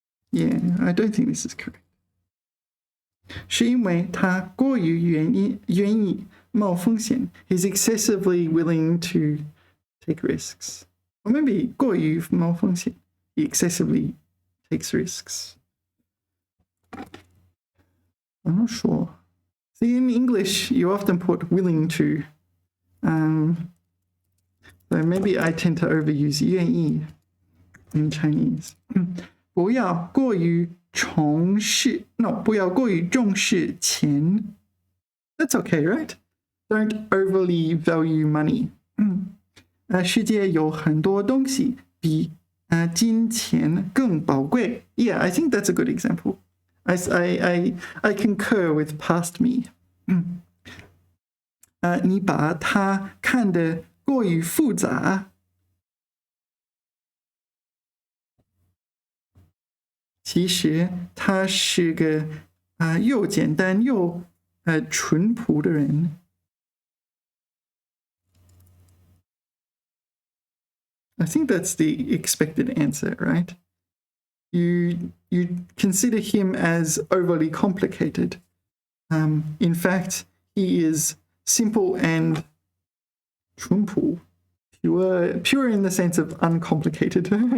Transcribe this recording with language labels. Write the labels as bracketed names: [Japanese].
[English] Yeah, I don't think this is correct. [Chinese] 是因为他过于愿意冒风险。 [English] He's excessively willing to take risks. Or maybe [Chinese] 过于冒风险。 [English] He excessively takes risks. I'm not sure. See, in English, you often put willing to. So maybe I tend to overuse 愿意 in Chinese. [Chinese] 不要过于重视 [English] No, [Chinese] 不要过于重视钱 [English] That's okay, right? Don't overly value money. [Chinese] 世界有很多东西比金钱更宝贵 [English] Yeah, I think that's a good example. I concur with past me. [Chinese] 你把它看得过于复杂。其实他是个又简单又淳朴的人。 [English] I think that's the expected answer, right? You consider him as overly complicated. In fact, he is simple and 淳朴, pure in the sense of uncomplicated.